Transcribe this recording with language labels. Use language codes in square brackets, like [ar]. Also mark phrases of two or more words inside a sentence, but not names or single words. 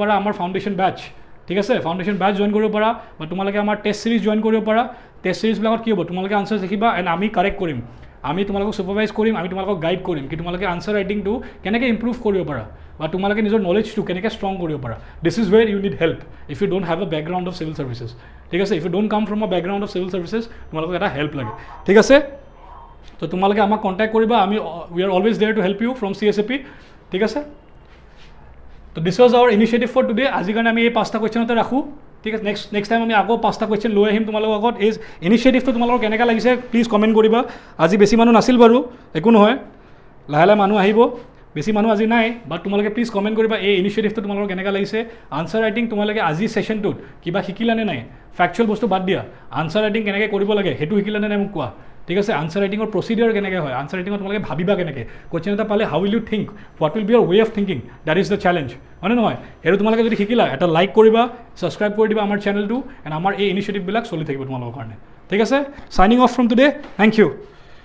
[as] পাৰা আমাৰ [en] foundation batch [as] ঠিক আছে [en] foundation batch [as] জইন কৰিব পাৰা বা তোমালোকে আমাৰ [en] test series [as] জইন কৰিব পাৰা টেষ্ট চিৰিজবিলাকত কি হ'ব তোমালোকে আনচাৰ দেখিবা এণ্ড আমি কাৰেক্ট কৰিম আমি তোমালোকক ছুপাৰভাইজ কৰিম আমি তোমালোকক গাইড কৰিম কি তোমালোকে আনচাৰ ৰাইটিংটো কেনেকৈ ইম্প্ৰুভ কৰিব পাৰা বা তোমালোকে নিজৰ নলেজটো কেনেকৈ ষ্ট্ৰং কৰিব পাৰা [en] this is where you need help if you don't have a background of civil services [as] ঠিক আছে [en] if you don't come from a background of civil services [as] তোমালোকক এটা হেল্প লাগে ঠিক আছে তো তোমালোকে আমাক কণ্টেক্ট কৰিবা আমি [en] we are always there to help you from CSAP [as] ঠিক আছে তো [en] this was our initiative for today [as] আজিৰ কাৰণে আমি এই 5টা কুৱেশ্যনতে ৰাখোঁ ঠিক আছে [en] next time [as] আমি আকৌ 5টা কুৱেশ্যন লৈ আহিম তোমালোকৰ আগত এই ইনিচিয়েটিভটো তোমালোকৰ কেনেকৈ লাগিছে [en] please comment [as] কৰিবা আজি বেছি মানুহ নাছিল বাৰু একো নহয় লাহে লাহে মানুহ আহিব বেছি মানুহ আজি নাই বাট তোমালোকে [en] please comment [as] কৰিবা এই ইনিচিয়েটিভটো তোমালোকৰ কেনেকৈ লাগিছে [en] answer writing [as] তোমালোকে আজি ছেশ্যনটোত কিবা শিকিলানে নাই ফেকচুৱেল বস্তু বাদ দিয়া [en] answer writing [as] কেনেকৈ কৰিব লাগে সেইটো শিকিলানে নাই মোক কোৱা ঠিক আছে আনচাৰ ৰাইটিঙৰ প্ৰচিডিউৰ কেনেকৈ হয় আনচাৰ ৰাইটিঙত তোমালোকে ভাবিবা কেনেকৈ কুৱেশ্যন এটা পালে [en] how will you think what will be your way of thinking that is the challenge [as] হয়নে নহয় সেইটো তোমালোকে যদি শিকিলা এটা লাইক কৰিবা ছাবস্ক্ৰাইব কৰি দিবা আমাৰ চেনেলটো এণ্ড আমাৰ এই ইনিচিয়েটিভবিলাক চলি থাকিব তোমালোকৰ কাৰণে ঠিক আছে, [en] signing off from today, thank you.